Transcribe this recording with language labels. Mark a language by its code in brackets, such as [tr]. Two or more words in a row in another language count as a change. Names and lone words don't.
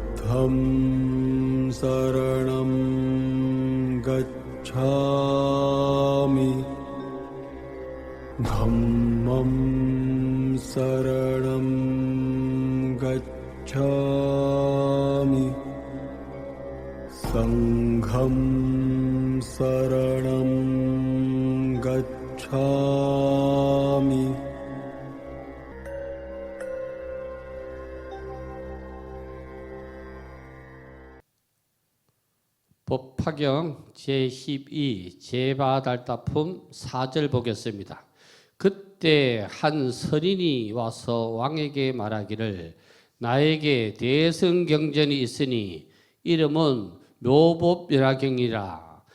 [pi] 부ddham saranam gacchami dhammam saranam gacchami sangham saranam gacchami. [ko] 법화경 제12 제바달타품 4절 보겠습니다. 그때 한 선인이 와서 왕에게 말하기를 나에게 대승경전이 있으니 이름은 묘법연화경이라.